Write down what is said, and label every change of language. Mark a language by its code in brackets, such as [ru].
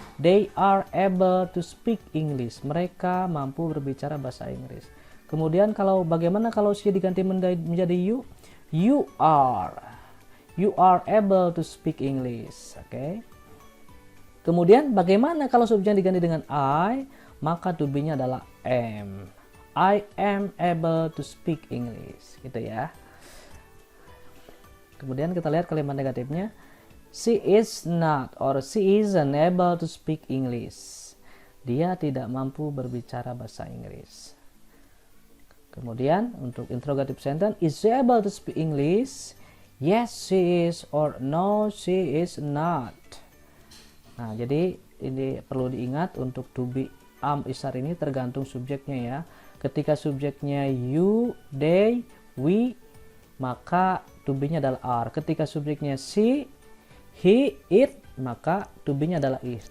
[en] They are able to speak English. [id] Mereka mampu berbicara bahasa Inggris. Kemudian bagaimana kalau she diganti menjadi you? [en] You are. You are able to speak English. [id] Oke. Kemudian bagaimana kalau subjek diganti dengan I? [en] Maka to be-nya adalah am. I am able to speak English, [id] gitu ya. Kemudian kita lihat kalimat negatifnya. [en] She is not or she isn't able to speak English. [id] Dia tidak mampu berbicara bahasa Inggris. Kemudian untuk [en] interrogative sentence, is she able to speak English? Yes, she is, or no, she is not. [id] Nah, jadi ini perlu diingat untuk to be am isar ini tergantung subjeknya ya. Ketika subjeknya you, they, we, maka to be-nya adalah are. Ketika subjeknya she, he, it, maka to be-nya adalah is.